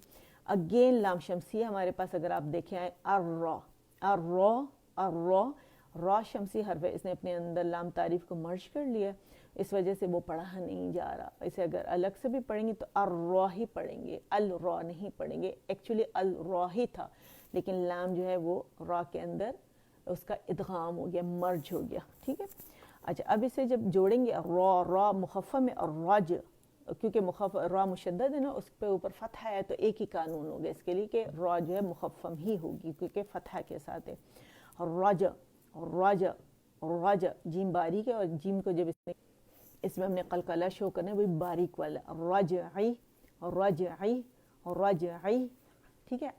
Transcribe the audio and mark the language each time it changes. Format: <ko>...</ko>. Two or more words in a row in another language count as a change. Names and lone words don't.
<ur>اگین لام شمسیہ ہمارے پاس اگر آپ دیکھیں آئے الرا، الرا، الرا، را شمسی حرف ہے، اس نے اپنے اندر لام تعریف کو مرج کر لیا، اس وجہ سے وہ پڑھا نہیں جا رہا. اسے اگر الگ سے بھی پڑھیں گے تو الرا ہی پڑھیں گے، الرا نہیں پڑھیں گے. ایکچولی الرا ہی تھا لیکن لام جو ہے وہ را کے اندر اس کا ادغام ہو گیا، مرج ہو گیا، ٹھیک ہے. اچھا اب اسے جب جوڑیں گے را، را مخفف ہے اور راج، کیونکہ را مشدد ہے نا، اس پہ اوپر فتح ہے تو ایک ہی قانون ہوگا اس کے لیے کہ را جو ہے مخفف ہی ہوگی کیونکہ فتح کے ساتھ ہے. راج، راج، راج، جیم باریک ہے اور جیم کو جب اس میں ہم نے قلقلہ شو کرنا ہے وہی باریک والا، رجعی، رجعی، رجعی، ٹھیک ہے.</ur>